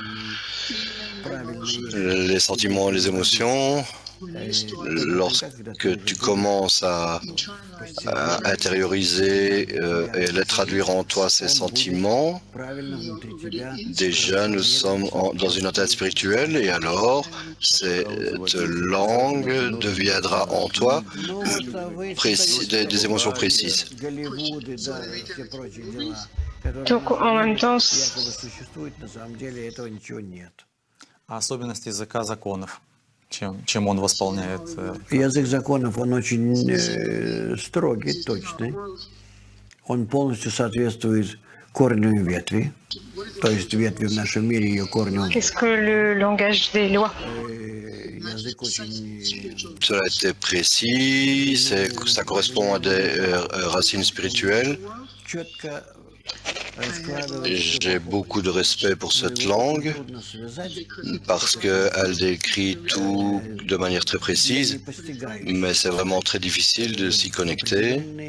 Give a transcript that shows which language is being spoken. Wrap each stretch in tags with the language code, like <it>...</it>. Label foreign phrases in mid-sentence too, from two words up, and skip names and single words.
<fr>Les sentiments et les émotions, lorsque tu commences à intérioriser et les traduire en toi, ces sentiments, déjà nous sommes dans une atteinte spirituelle et alors cette langue deviendra en toi des émotions précises. Donc en même temps,</fr> <ru>особенности языка законов, чем он восполняет. Язык законов, он очень строгий, точный. Он полностью соответствует корню ветви, то есть ветви в нашем мире, ее корню.</ru> <fr>Qu'est-ce que le langage des lois? Cela était précis, ça correspond à des racines spirituelles. J'ai beaucoup de respect pour cette langue parce qu'elle décrit tout de manière très précise, mais c'est vraiment très difficile de s'y connecter.</fr>